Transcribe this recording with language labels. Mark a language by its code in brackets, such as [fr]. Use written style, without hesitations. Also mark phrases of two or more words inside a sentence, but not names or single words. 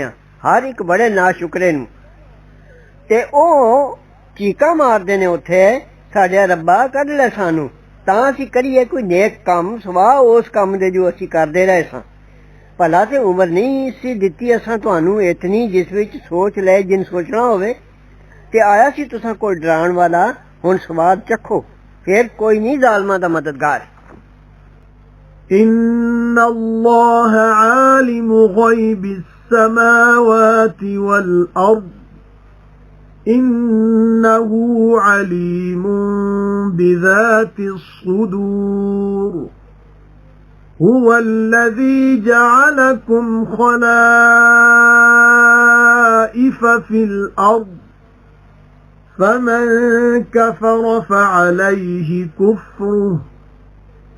[pa] ਆ ਹਰ ਇੱਕ ਬੜੇ ਨਾਸ਼ੁਕਰੇ ਨੂੰ ਤੇ ਉਹ ਚੀਕਾਂ ਮਾਰਦੇ ਨੇ ਉੱਥੇ ਸਾਡੇ ਰੱਬਾ ਕੱਢ ਲੈ ਸਾਨੂੰ ਤਾਂ ਅਸੀਂ ਕਰੀਏ ਕੋਈ ਨੇਕ ਕੰਮ ਸਵਾ ਉਸ ਕੰਮ ਦੇ ਜੋ ਅਸੀਂ ਕਰਦੇ ਰਹੇ ਸਾਂ ਭਲਾ ਤੇ ਉਮਰ ਨਹੀਂ ਸੀ ਦਿੱਤੀ ਅਸਾਂ ਤੁਹਾਨੂੰ ਇਤਨੀ ਜਿਸ ਵਿੱਚ ਸੋਚ ਲੈ ਜਿਨ ਸੋਚਣਾ ਹੋਵੇ ਤੇ ਆਇਆ ਸੀ ਤੁਸਾਂ ਕੋਈ ਡਰਾਉਣ ਵਾਲਾ ਹੁਣ ਸਵਾਦ ਚੱਖੋ ਫਿਰ ਕੋਈ ਨਹੀਂ ਜ਼ਾਲਮਾਂ ਦਾ ਮਦਦਗਾਰ [ar] إن الله عالم غيب السماوات والأرض إنه عليم بذات الصدور هو الذي جعلكم خلائف في الأرض فمن كفر فعليه كفره